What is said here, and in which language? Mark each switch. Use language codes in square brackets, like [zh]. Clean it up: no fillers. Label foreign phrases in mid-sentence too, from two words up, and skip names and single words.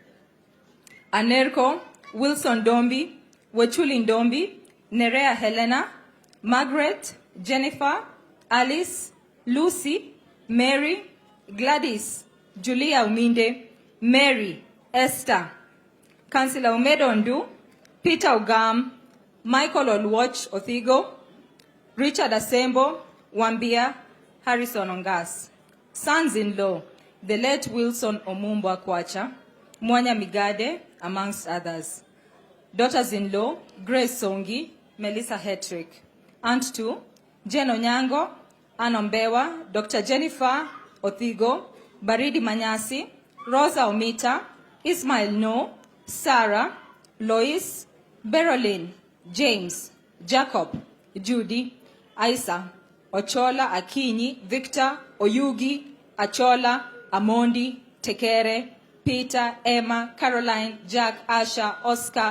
[en] Anerko, Wilson Dombi, Wechuli Ndombi, Nerea Helena, Margaret, Jennifer, Alice, Lucy, Mary, Gladys, Julia Uminde, Mary, Esther, Councillor Umedo Ndu, Peter Ogam, Michael Olwatch Othigo, Richard Asembo, Wambia, Harrison Ongas. Sons-in-law, the late Wilson Omumbo Akwacha, Mwanya Migade, amongst others. Daughters-in-law, Grace Songi, Melissa Hetrick. Aunt 2, Jen Onyango, Ann Ombewa, Dr. Jennifer Othigo, Baridi Manyasi, Rosa Omita, Ismail No, Sarah, Lois, Berolyn, James, Jacob, Judy, Isa, Ochola, Akinyi, Victor, Oyugi, Achola, Amondi, Tekere, Peter, Emma, Caroline, Jack, Asha, Oscar,